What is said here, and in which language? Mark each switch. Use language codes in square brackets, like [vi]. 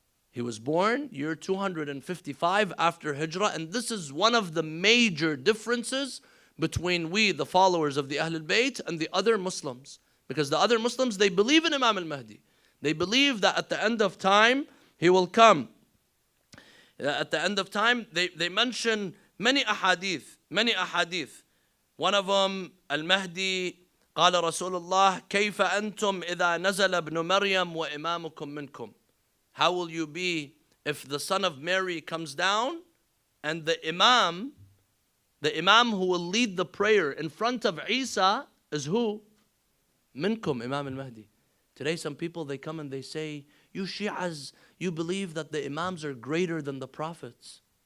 [en] He was born year 255 after Hijrah, and this is one of the major differences between we, the followers of the Ahlul Bayt, and the other Muslims. Because the other Muslims, they believe in Imam al-Mahdi. They believe that at the end of time, he will come. At the end of time, they mention many ahadith, many ahadith. One of them, Al-Mahdi, [ar] قال رسول الله كيف أنتم إذا نزل ابن مريم وإمامكم منكم. [en] How will you be if the son of Mary comes down and the imam who will lead the prayer in front of Isa is who? Minkum, Imam al-Mahdi. Today some people, they come and they say, you Shi'as, you believe that the imams are greater than the prophets.